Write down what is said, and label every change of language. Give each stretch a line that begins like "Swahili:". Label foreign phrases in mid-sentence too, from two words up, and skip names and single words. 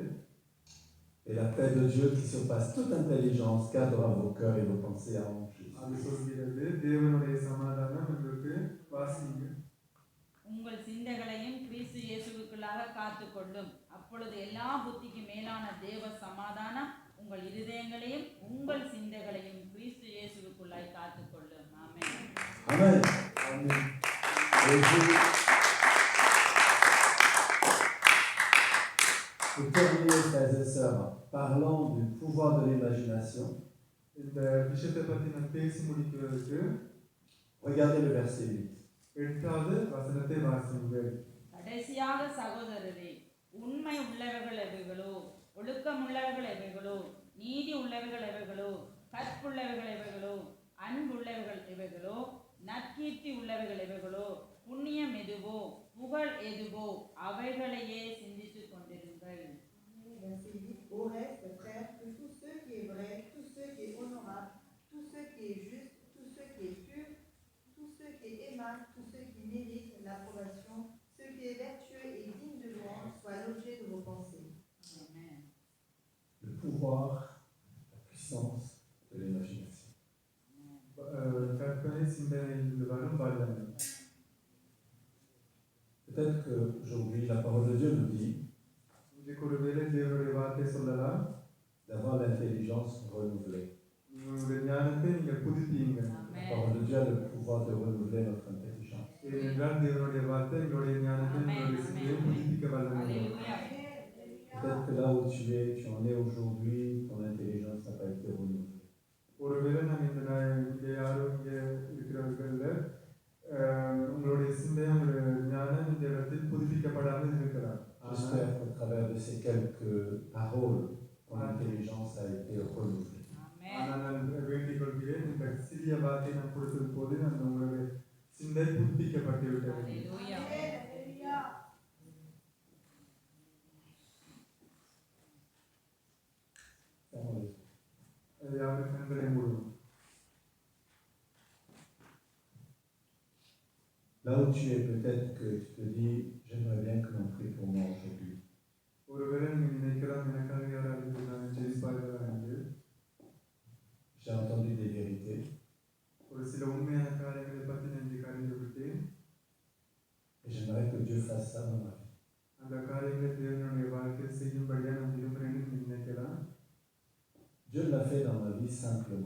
French: Et la paix de Dieu qui surpasse toute intelligence gardera vos cœurs et vos pensées en Jésus.
Tamil: அது சொல்கிறது தேவனுடைய சமாதானம் எங்களுக்கு வாசிங்க. உங்கள் சிந்தைகளையும் கிறிஸ்து இயேசுவுக்குள்ளாக காத்துக்கொள்ளும். அப்பொழுது எல்லா புத்திக்கு மேலான தேவ சமாதானம் உங்கள் இருதயங்களையும் உங்கள் சிந்தைகளையும் கிறிஸ்து இயேசுவுக்குள்ளாய் காத்துக்கொள்ளும். ஆமென்.
French: Amen.
Tamil: ஆமென்.
French: Et pour terminer, frères et sœurs, parlons du pouvoir de l'imagination.
Tamil: இந்த விஷயத்தை பற்றி நான் பேசி முடிக்கிறதுக்கு
French: Regardez le verset 8.
Tamil: 8வது வசனத்தை வாசியுங்கள். கடைசியாக சகோதரரே, உண்மை உள்ளவைகள் எவைகளோ, ஒழுக்கம் உள்ளவைகள் எவைகளோ, நீதி உள்ளவைகள் எவைகளோ, கற்புள்ளவைகள் எவைகளோ, அன்புள்ளவைகள் எவைகளோ, நற்கீர்த்தி உள்ளவைகள் எவைகளோ, புண்ணியம் எதுவோ, புகழ் எதுவோ, அவைகளையே சிந்தித்துக் கொண்டிருங்கள்.
French: Verset 8. Au reste, frères, que tout ce qui est vrai, tout ce qui est honorable, tout ce qui est juste, tout ce qui est pur, tout ce qui est aimable, tout ce qui mérite l'approbation, ce qui est vertueux et digne de louange, soit l'objet de vos pensées. Amen. Le pouvoir, la puissance de l'imagination.
Tamil: கற்பனை சிந்தனையில் வரும் வல்லமை.
French: Peut-être qu'aujourd'hui, la parole de Dieu nous dit
Tamil: இதுக்கு ஒரு வேளை தேவனுடைய வார்த்தை சொல்லலாம்.
French: d'avoir l'intelligence renouvelée.
Tamil: உங்களுடைய ஞானத்தை நீங்கள் புதுப்பியுங்க.
French: La parole de Dieu a le pouvoir de renouveler notre intelligence.
Tamil: ஏனென்றால் தேவனுடைய வார்த்தை எங்களுடைய ஞானத்தை எங்களுடைய சிந்தையை புதுப்பிக்க வல்லமை.
French: Peut-être que là où tu en es aujourd'hui, ton intelligence n'a pas été renouvelée.
Tamil: ஒருவேளை நான் இங்கே யாரும் இங்கே இருக்கிறவர்கள உங்களுடைய சிந்தை உங்களுடைய ஞானம் இந்த இடத்தில் புதுப்பிக்கப்படாமல் இருக்கலாம்.
French: J'espère qu'au travers de ces quelques paroles, ton intelligence a été renouvelée.
Tamil: ஆனால் நான் வேண்டிக் கொள்கிறேன், இந்த சிறிய வார்த்தை நான் கொடுத்தது போது நான் உங்களுடைய சிந்தை புதுப்பிக்கப்பட்டு விட்டது. யாரும் கண்களை மூடுவோம்.
French: Là où tu es, peut-être que tu te dis, j'aimerais bien que l'on prie pour moi aujourd'hui.
Tamil: ஒருவேளை நீங்கள் நினைக்கலாம், எனக்காக யாராவது நான் ஜெயிப்பார்களா என்று.
French: J'ai entendu des vérités.
Tamil: ஒரு சில உண்மையான காரியங்களை பற்றி நான் இன்றைக்கு அறிந்து விட்டேன்.
French: Et j'aimerais que Dieu fasse ça dans ma vie.
Tamil: அந்த காரியங்களை தேவனுடைய வாழ்க்கையில் செய்யும்படியாக நான் விரும்புகிறேன்னு நினைக்கலாம்.
French: Dieu l'a fait dans ma vie simplement.